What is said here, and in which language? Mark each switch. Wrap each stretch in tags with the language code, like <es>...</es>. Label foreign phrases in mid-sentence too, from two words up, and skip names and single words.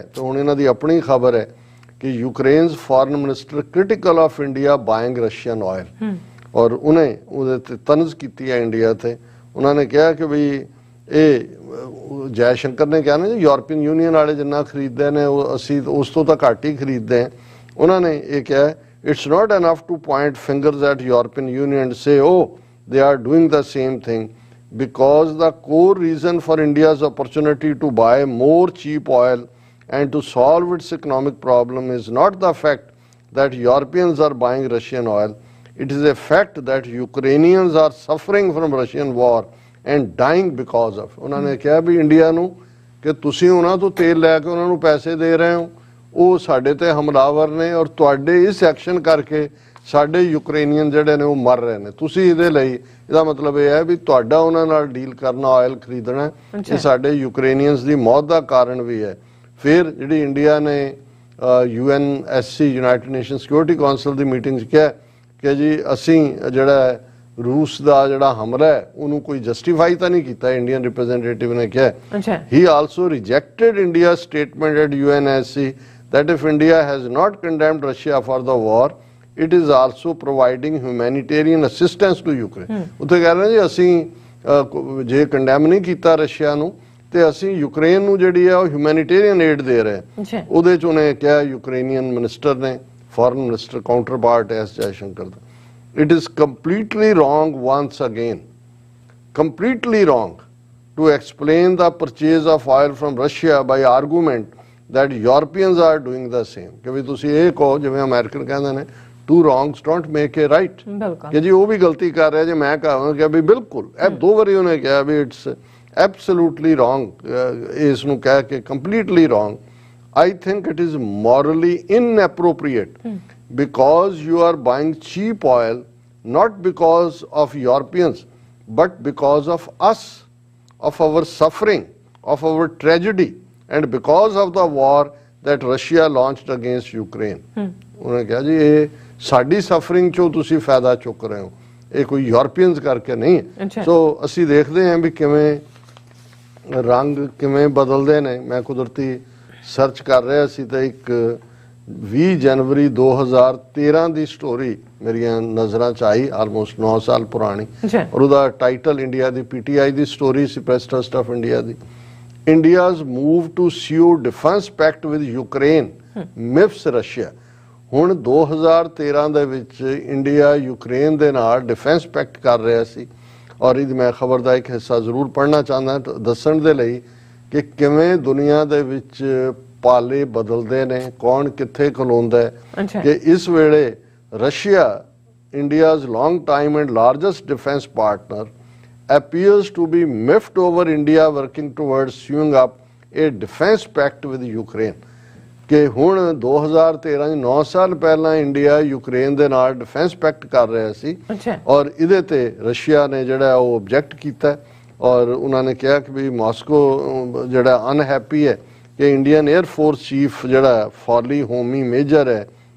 <pa>ਤੇ ਹੁਣ ਇਹਨਾਂ ਦੀ ਆਪਣੀ ਖਬਰ ਹੈ ਕਿ</pa> <en>Ukraine's foreign minister critical of India buying Russian oil,</en> <pa>ਔਰ ਉਹਨੇ ਉਹਦੇ ਤੇ ਤਨਜ਼ ਕੀਤੀ ਹੈ ਇੰਡੀਆ ਤੇ। ਉਹਨਾਂ ਨੇ ਕਿਹਾ ਕਿ ਵੀ ਇਹ ਜੈ ਸ਼ੰਕਰ ਨੇ ਕਿਹਾ ਨਾ ਜੀ ਯੂਰਪੀਅਨ ਯੂਨੀਅਨ ਵਾਲੇ ਜਿੰਨਾ ਖਰੀਦਦੇ ਨੇ ਉਹ ਅਸੀਂ ਉਸ ਤੋਂ ਤਾਂ ਘੱਟ ਹੀ ਖਰੀਦਦੇ ਹਾਂ। ਉਹਨਾਂ ਨੇ ਇਹ ਕਿਹਾ</pa> <en>it's not enough to point fingers at European Union and say oh they are doing the same thing, because the core reason for India's opportunity to buy more cheap oil and to solve its economic problem is not the fact that Europeans are buying Russian oil. It is a fact that Ukrainians are suffering from Russian war and dying because of.</en> <pa>ਉਹਨਾਂ ਨੇ ਕਿਹਾ ਵੀ ਇੰਡੀਆ ਨੂੰ ਕਿ ਤੁਸੀਂ ਉਹਨਾਂ ਤੋਂ ਤੇਲ ਲੈ ਕੇ ਉਹਨਾਂ ਨੂੰ ਪੈਸੇ ਦੇ ਰਹੇ ਹੋ, ਉਹ ਸਾਡੇ ਤੇ ਹਮਲਾਵਰ ਨੇ ਔਰ ਤੁਹਾਡੇ ਇਸ ਐਕਸ਼ਨ ਕਰਕੇ ਸਾਡੇ ਯੂਕਰੇਨੀਅਨ ਜਿਹੜੇ ਨੇ ਉਹ ਮਰ ਰਹੇ ਨੇ। ਤੁਸੀਂ ਇਹਦੇ ਲਈ, ਇਹਦਾ ਮਤਲਬ ਇਹ ਹੈ ਵੀ ਤੁਹਾਡਾ ਉਹਨਾਂ ਨਾਲ ਡੀਲ ਕਰਨਾ, ਆਇਲ ਖਰੀਦਣਾ, ਇਹ ਸਾਡੇ ਯੂਕਰੇਨੀਅਨਸ ਦੀ ਮੌਤ ਦਾ ਕਾਰਨ ਵੀ ਹੈ। ਫਿਰ ਜਿਹੜੀ ਇੰਡੀਆ ਨੇ UNSC ਯੂਨਾਈਟਿਡ ਨੇਸ਼ਨ ਸਿਕਿਉਰਿਟੀ ਕਾਉਂਸਲ ਦੀ ਮੀਟਿੰਗ 'ਚ ਕਿਹਾ ਕਿ ਜੀ ਅਸੀਂ ਜਿਹੜਾ ਰੂਸ ਦਾ ਜਿਹੜਾ ਹਮਲਾ ਹੈ ਉਹਨੂੰ ਕੋਈ ਜਸਟੀਫਾਈ ਤਾਂ ਨਹੀਂ ਕੀਤਾ।</pa> <en>Indian representative</en> <pa>ਨੇ ਕਿਹਾ</pa> <en>he also rejected India statement at UNSC that if India has not condemned Russia for the war, it is also providing humanitarian assistance to Ukraine.</en> <pa>ਉੱਥੇ ਕਹਿ ਰਹੇ ਜੀ ਅਸੀਂ ਜੇ ਕੰਡੈਮ ਨਹੀਂ ਕੀਤਾ ਰਸ਼ੀਆ ਨੂੰ ਤੇ ਅਸੀਂ ਯੂਕਰੇਨ ਨੂੰ ਜਿਹੜੀ ਹੈ ਉਹ</pa> <en>humanitarian aid</en> <pa>ਦੇ ਰਹੇ। ਉਹਦੇ ਚ ਉਹਨੇ ਕਿਹਾ ਯੂਕਰੇਨੀਅਨ ਮਿਨਿਸਟਰ ਨੇ,</pa> <en>foreign minister counterpart</en> <pa>ਐਸ ਜੈਸ਼ੰਕਰ ਦਾ,</pa> <en>it is completely wrong once again, completely wrong to explain the purchase of oil from Russia by argument that Europeans are doing the same।</en> <pa>ਕਿ ਵੀ ਤੁਸੀਂ ਇਹ ਕਹੋ ਜਿਵੇਂ ਅਮਰੀਕਨ ਕਹਿੰਦੇ ਨੇ</pa> <en>two wrongs don't make a right,</en> <pa>ਕਿ ਜੀ ਉਹ ਵੀ ਗਲਤੀ ਕਰ ਰਿਹਾ ਜੇ ਮੈਂ ਕਹਾਂ ਕਿ ਵੀ ਬਿਲਕੁਲ ਇਹ ਦੋ ਵਾਰੀ ਉਹਨੇ ਕਿਹਾ ਵੀ</pa> <en>it's absolutely wrong,</en> <pa>ਇਸ ਨੂੰ ਕਹਿ ਕੇ</pa> <en>completely wrong। I think it is morally inappropriate because you are buying cheap oil not because of Europeans but because of us, of our suffering, of our tragedy, and because of the war that Russia launched against Ukraine।</en> <pa>ਉਹਨੇ ਕਿਹਾ ਜੀ ਇਹ ਸਾਡੀ ਸਫਰਿੰਗ ਚੋਂ ਤੁਸੀਂ ਫਾਇਦਾ ਚੁੱਕ ਰਹੇ ਹੋ, ਇਹ ਕੋਈ ਯੂਰਪੀਅਨਸ ਕਰਕੇ ਨਹੀਂ ਹੈ। ਸੋ ਅਸੀਂ ਦੇਖਦੇ ਹਾਂ ਵੀ ਕਿਵੇਂ ਰੰਗ ਕਿਵੇਂ ਬਦਲਦੇ ਨੇ। ਮੈਂ ਕੁਦਰਤੀ ਸਰਚ ਕਰ ਰਿਹਾ ਸੀ ਤਾਂ ਇੱਕ 20 ਜਨਵਰੀ 2013 ਦੀ ਸਟੋਰੀ ਮੇਰੀਆਂ ਨਜ਼ਰਾਂ 'ਚ ਆਈ, ਆਲਮੋਸਟ 9 ਸਾਲ ਪੁਰਾਣੀ, ਔਰ ਉਹਦਾ ਟਾਈਟਲ ਇੰਡੀਆ ਦੀ PTI ਦੀ ਸਟੋਰੀ ਸੀ, ਪ੍ਰੈਸ ਟਰਸਟ ਆਫ ਇੰਡੀਆ ਦੀ,</pa> <en>India's move to seal defense pact with Ukraine miffs Russia।</en> <pa>ਹੁਣ 2013 ਦੇ ਵਿੱਚ ਇੰਡੀਆ ਯੂਕਰੇਨ ਦੇ ਨਾਲ</pa> <en>defense pact</en> <pa>ਕਰ ਰਿਹਾ ਸੀ, ਔਰ ਇਹਦੀ ਮੈਂ ਖਬਰ ਦਾ ਇੱਕ ਹਿੱਸਾ ਜ਼ਰੂਰ ਪੜ੍ਹਨਾ ਚਾਹੁੰਦਾ ਦੱਸਣ ਦੇ ਲਈ ਕਿ ਕਿਵੇਂ ਦੁਨੀਆ ਦੇ ਵਿੱਚ ਪਾਲੇ ਬਦਲਦੇ ਨੇ, ਕੌਣ ਕਿੱਥੇ ਖਲੋਂਦਾ ਹੈ। ਕਿ ਇਸ ਵੇਲੇ</pa> <en>ਰਸ਼ੀਆ, India's long time and largest defense partner, appears to be miffed over India working towards sewing up a defense pact with Ukraine।</en> <pa>ਕਿ ਹੁਣ 2013 9 ਸਾਲ ਪਹਿਲਾਂ ਇੰਡੀਆ ਯੂਕਰੇਨ ਦੇ ਨਾਲ</pa> <en>defense pact</en> <pa>ਕਰ ਰਿਹਾ ਸੀ, ਔਰ ਇਹਦੇ ਤੇ ਰਸ਼ੀਆ ਨੇ ਜਿਹੜਾ ਉਹ ਆਬਜੈਕਟ ਕੀਤਾ, ਔਰ ਉਹਨਾਂ ਨੇ ਕਿਹਾ ਕਿ ਵੀ ਮਾਸਕੋ ਜਿਹੜਾ ਅਨਹੈਪੀ ਹੈ ਕਿ</pa> <en>Indian Air Force chief</en> <pa>ਜਿਹੜਾ ਫਾਰਲੀ ਹੋਮੀ ਮੇਜਰ ਹੈ,</pa>